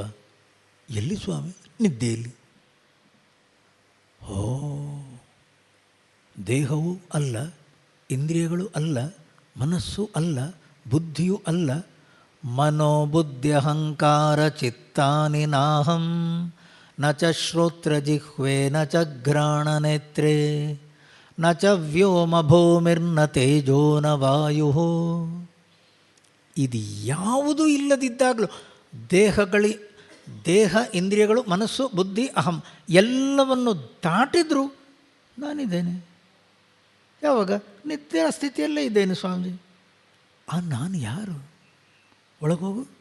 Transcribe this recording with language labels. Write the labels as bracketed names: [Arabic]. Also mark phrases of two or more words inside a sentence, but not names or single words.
[Kannada] ಎಲ್ಲಿ ಸ್ವಾಮಿ? ನಿದ್ದೆಯಲ್ಲಿ. ಓ, ದೇಹವೂ ಅಲ್ಲ, ಇಂದ್ರಿಯಗಳು ಅಲ್ಲ, ಮನಸ್ಸು ಅಲ್ಲ, ಬುದ್ಧಿಯೂ ಅಲ್ಲ. [Sanskrit] ಮನೋಬುದ್ಧ್ಯಹಂಕಾರ ಚಿತ್ತಾನಿ ನಾಹಂ ನ ಚ ಶ್ರೋತ್ರಜಿಹ್ವೆ ನ ಚ ಘ್ರಾಣನೇತ್ರೇ ನ ಚ ವ್ಯೋಮ ಭೂಮಿರ್ನ ತೇಜೋ ನ ವಾಯು. [Kannada] ಇದು ಯಾವುದೂ ಇಲ್ಲದಿದ್ದಾಗಲೂ ದೇಹ, ಇಂದ್ರಿಯಗಳು, ಮನಸ್ಸು, ಬುದ್ಧಿ, ಅಹಂ ಎಲ್ಲವನ್ನು ದಾಟಿದ್ರು ನಾನಿದ್ದೇನೆ. ಯಾವಾಗ? ನಿತ್ಯ ಸ್ಥಿತಿಯಲ್ಲೇ ಇದ್ದೇನೆ ಸ್ವಾಮೀಜಿ. ನಾನು ಯಾರು? ಒಳಗೋಗು.